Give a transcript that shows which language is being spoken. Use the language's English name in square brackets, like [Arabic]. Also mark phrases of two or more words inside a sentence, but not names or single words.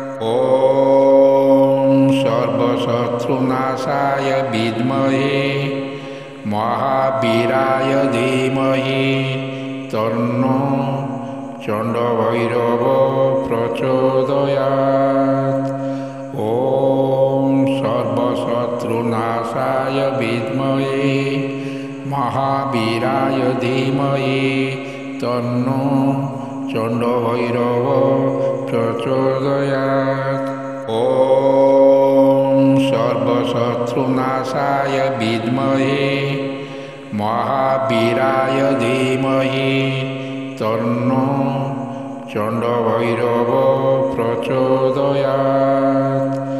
[Sanskrit] ॐ सर्वशत्रुनाशाय विद्महे महावीराय धीमहि तन्नो चण्डभैरव प्रचोदयात्। ॐ सर्वशत्रुनाशाय विद्महे महावीराय धीमहि तन्नो চণ্ডভৈরব প্রচোদয়াৎ। সর্বশত্রুনাশায় বিদ্মহে মহাবীরায় ধীমহি তন্নো চণ্ডভৈরব প্রচোদয়াৎ।